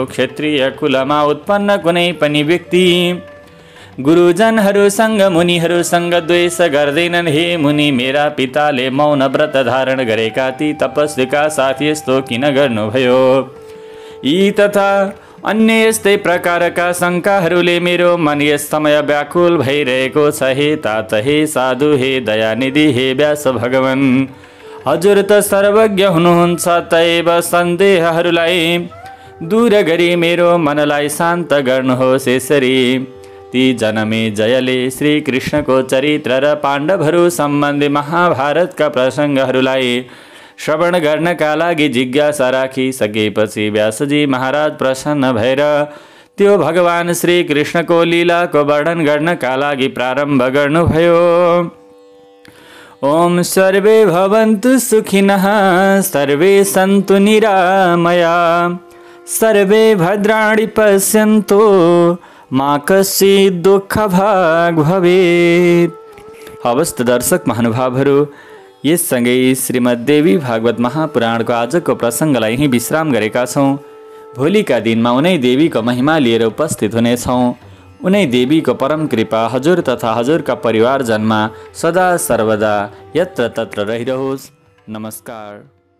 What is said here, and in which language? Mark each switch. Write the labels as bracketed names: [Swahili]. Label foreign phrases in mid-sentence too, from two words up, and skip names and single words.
[Nepali] क्षत्रिय कुलमा उत्पन्न कुनै पनि व्यक्ति गुरुजनहरूसँग मुनिहरूसँग द्वेष गर्दैनन्। हे मुनि, मेरा पिताले मौन व्रत धारण गरेका ती तपस्वीका साथ यस्तो किन गर्नुभयो? यी तथा अन्य यस्तै प्रकारका शङ्काहरूले मेरो मन यस समय व्याकुल भइरहेको छ। हे तात, हे साधु, हे दयानिधि, हे व्यास भगवान, हजुर त सर्वज्ञ हुनुहुन्छ। तैव सन्देहहरूलाई दूर गरी मेरो मनलाई शान्त गर्नुहोस्। यसरी ती जनमे जयले श्री कृष्णको चरित्र र पाण्डवहरू सम्बन्धी महाभारतका प्रसङ्गहरूलाई श्रवण गर्नका लागि जिज्ञासा राखिसकेपछि व्यासजी महाराज प्रसन्न भएर त्यो भगवान श्री कृष्णको लीलाको वर्णन गर्नका लागि प्रारम्भ गर्नुभयो। [Sanskrit] ओम सर्वे भवन्तु सुखिनः, सर्वे सन्तु निरामया, सर्वे भद्राणि पश्यन्तु, मा कश्चित् दुःखभाग् भवेत्। [Nepali] हवस् दर्शक महानुभावहरू, यससँगै श्रीमद्देवी भागवत महापुराणको आजको प्रसङ्गलाई यहीँ विश्राम गरेका छौँ। भोलिका दिनमा उनै देवीको महिमा लिएर उपस्थित हुनेछौँ। उनै देवीको परम कृपा हजुर तथा हजुरका परिवारजनमा सदा सर्वदा यत्र तत्र रहिरहोस्। नमस्कार।